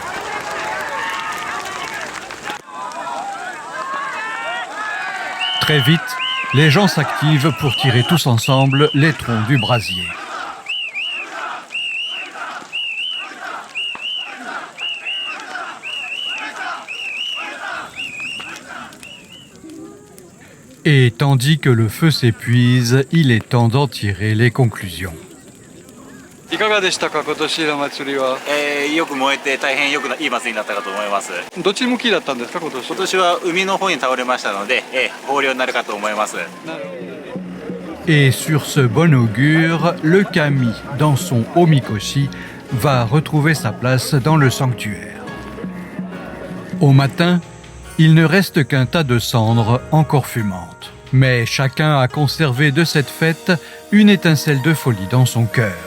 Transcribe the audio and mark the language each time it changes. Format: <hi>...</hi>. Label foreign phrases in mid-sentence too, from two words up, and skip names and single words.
<fr>Très vite, les gens s'activent pour tirer tous ensemble les troncs du brasier. Et tandis que le feu s'épuise, il est temps d'en tirer les conclusions.</fr> <ja>いかがでしたか今年の祭りは。よく燃えて大変いい祭りになったかと思います。どっち向きだったんですか今年。今年は海の方に倒れましたので、豊漁になるかと思います。</ja> <fr>Et sur ce bon augure, le kami, dans son omikoshi, va retrouver sa place dans le sanctuaire. Au matin, il ne reste qu'un tas de cendres encore fumantes. Mais chacun a conservé de cette fête une étincelle de folie dans son cœur.</fr>